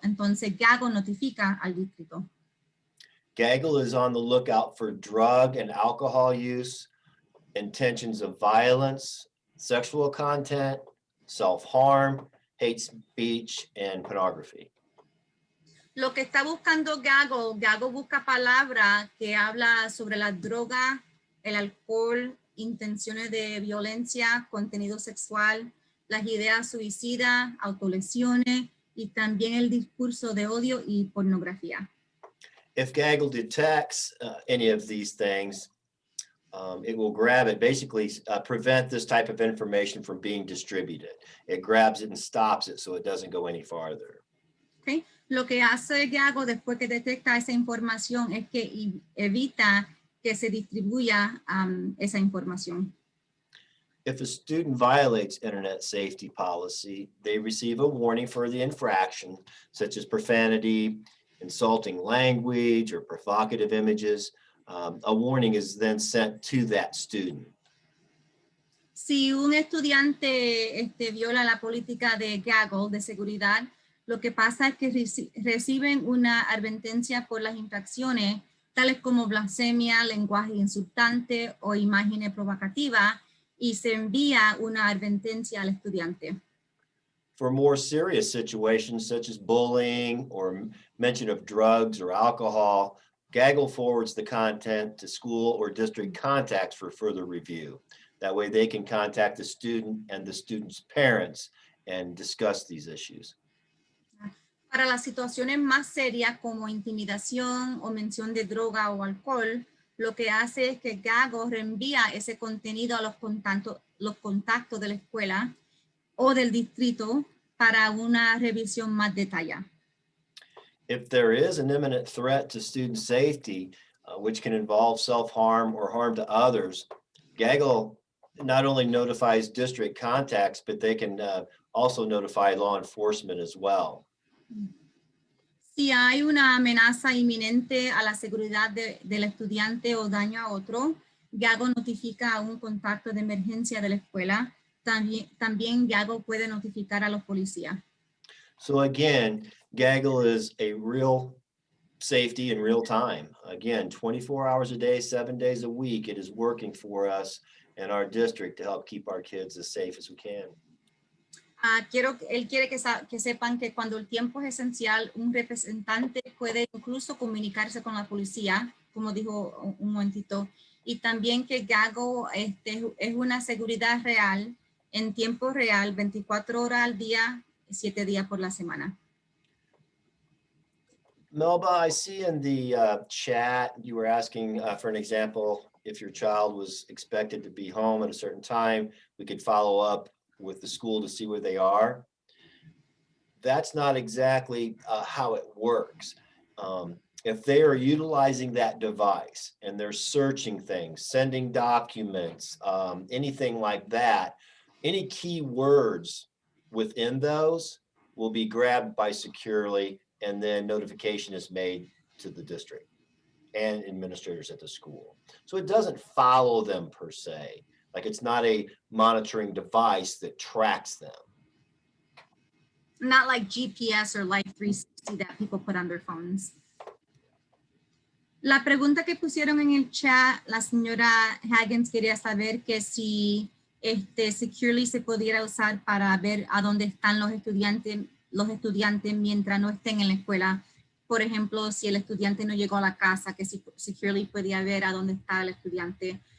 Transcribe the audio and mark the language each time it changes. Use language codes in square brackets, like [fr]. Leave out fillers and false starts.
[es] Entonces, Gaggle notifica al distrito. [en] Gaggle is on the lookout for drug and alcohol use, intentions of violence, sexual content, self-harm, hate speech, and pornography. [es] Lo que está buscando Gaggle busca palabras que habla sobre la droga, el alcohol, intenciones de violencia, contenido sexual, las ideas suicidas, autolesiones y también el discurso de odio y pornografía. [en] If Gaggle detects any of these things, it will grab it, basically prevent this type of information from being distributed. It grabs it and stops it so it doesn't go any farther. Okay. [es] Lo que hace Gaggle después que detecta esa información es que evita que se distribuya esa información. [en] If a student violates internet safety policy, they receive a warning for the infraction, such as profanity, insulting language, or provocative images. A warning is then sent to that student. [es] Si un estudiante viola la política de Gaggle de seguridad, lo que pasa es que reciben una advertencia por las infracciones, tales como blasfemia, lenguaje insultante o imágenes provocativas, y se envía una advertencia al estudiante. [en] For more serious situations such as bullying or mention of drugs or alcohol, Gaggle forwards the content to school or district contacts for further review. That way they can contact the student and the student's parents and discuss these issues. [es] Para las situaciones más serias como intimidación o mención de droga o alcohol, lo que hace es que Gaggle reenvía ese contenido a los contactos de la escuela o del distrito para una revisión más detallada. [en] If there is an imminent threat to student safety, which can involve self-harm or harm to others, Gaggle not only notifies district contacts, but they can also notify law enforcement as well. [es] Si hay una amenaza inminente a la seguridad del estudiante o daño a otro, Gago notifica a un contacto de emergencia de la escuela. También Gago puede notificar a los policías. [en] So again, Gaggle is a real safety in real time. Again, 24 hours a day, 7 days a week, it is working for us and our district to help keep our kids as safe as we can. [es] Él quiere que sepan que cuando el tiempo es esencial, un representante puede incluso comunicarse con la policía, como dijo un momentito, y también que Gago es una seguridad real, en tiempo real, 24 horas al día, 7 días por la semana. [en] Melba, I see in the chat, you were asking for an example. If your child was expected to be home at a certain time, we could follow up with the school to see where they are. That's not exactly how it works. If they are utilizing that device and they're searching things, sending documents, anything like that, any key words within those will be grabbed by securely, and then notification is made to the district and administrators at the school. So it doesn't follow them per se. Like, it's not a monitoring device that tracks them. Not like GPS or Life 360 that people put on their phones. [es] La pregunta que pusieron en el chat, la señora Haggins quería saber que si Securely se pudiera usar para ver a dónde están los estudiantes mientras no estén en la escuela. Por ejemplo, si el estudiante no llegó a la casa, que si Securely podía ver a dónde está el estudiante.